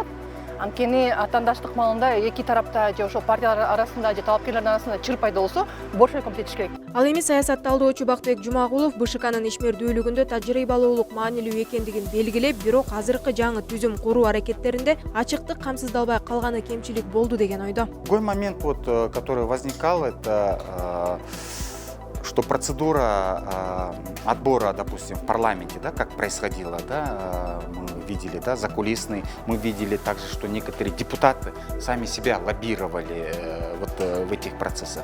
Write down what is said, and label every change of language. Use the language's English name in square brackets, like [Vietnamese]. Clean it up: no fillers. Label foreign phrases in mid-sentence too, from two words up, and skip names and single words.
[Kyrgyz] Анткени атандаштык маалында эки тарапта же ошол партиялар арасында же талапкерлердин арасында чыр пайда болсо, бош комитет иш керек. Ал эми саясат талдоочу Бактыбек Жумагулов БШКнын ишмердүүлүгүндө тажрыйбалуулук маанилүү экендигин белгилеп, бирок азыркы жаңы түзүм куруу аракеттеринде ачыктык камсыздалбай калганы кемчилик болду деген ойдо. [Russian] Другой момент, который возникал, это что процедура отбора, допустим, в парламенте, да, как происходило, да, мы видели, да, закулисный, мы видели также, что некоторые депутаты сами себя лоббировали в этих процессах.